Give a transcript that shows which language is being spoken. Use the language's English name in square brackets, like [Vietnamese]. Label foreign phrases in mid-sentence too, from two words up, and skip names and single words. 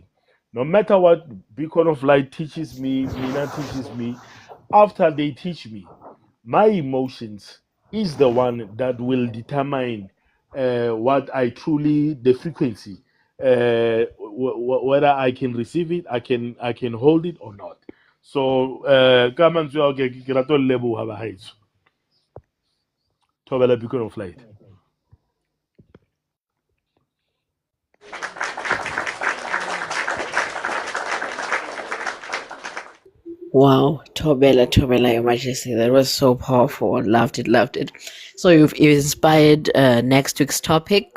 [English] No matter what Beacon of Light teaches me, Mina teaches me, after they teach me, my emotions is the one that will determine what I truly, the frequency, whether I can receive it, I can hold it or not. So, come on, so okay, [Southern Sotho] ke rata ho leboha bahaeso. [English] Thobela Beacon of Light. Wow, Tobela, Your Majesty, that was so powerful. Loved it, loved it. So you've inspired next week's topic.